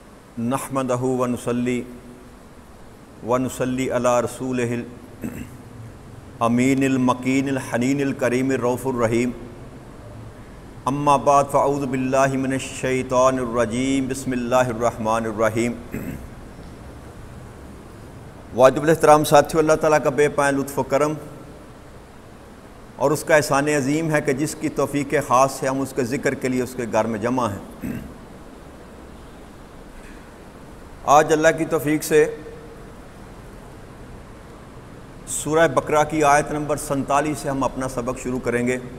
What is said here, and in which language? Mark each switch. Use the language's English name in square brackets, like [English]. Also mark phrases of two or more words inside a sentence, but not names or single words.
[Arabic] نحمده ونصلي على رسوله الأمين المكين الحنين الكريم الرؤوف الرحيم. أما بعد فأعوذ بالله من الشيطان الرجيم. بسم الله الرحمن الرحيم. [Urdu] واجب الاحترام ساتھیوں، اللہ تعالیٰ کا بےپایاں لطف و کرم اور اس کا احسان عظیم ہے کہ جس کی توفیق خاص سے ہم اس کے ذکر کے لیے اس کے گھر میں جمع ہیں. آج اللہ کی توفیق سے سورہ بقرہ کی آیت نمبر 47 سے ہم اپنا سبق شروع کریں گے.